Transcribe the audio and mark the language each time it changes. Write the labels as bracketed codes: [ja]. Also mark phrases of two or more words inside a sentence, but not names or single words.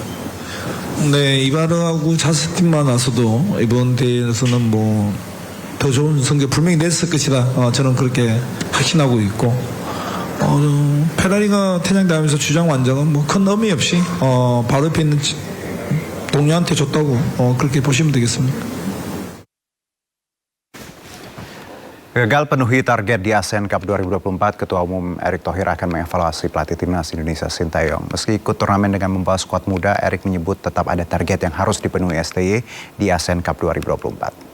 [ko] 네, 이바르하고 자스팀만 와서도 이번 대회에서는 뭐 더 좋은 성적 분명히 냈을 것이다. 저는 그렇게 확신하고 있고 페라리가 퇴장당하면서 주장 완장은 뭐 큰 의미 없이 바로 옆에 있는 동료한테 줬다고 그렇게 보시면 되겠습니다. [id] Gagal penuhi target di ASEAN Cup 2024, Ketua Umum Erick Thohir akan mengevaluasi pelatih timnas Indonesia Sintayong. Meski ikut turnamen dengan membawa skuad muda, Erick menyebut tetap ada target yang harus dipenuhi STY di ASEAN Cup 2024.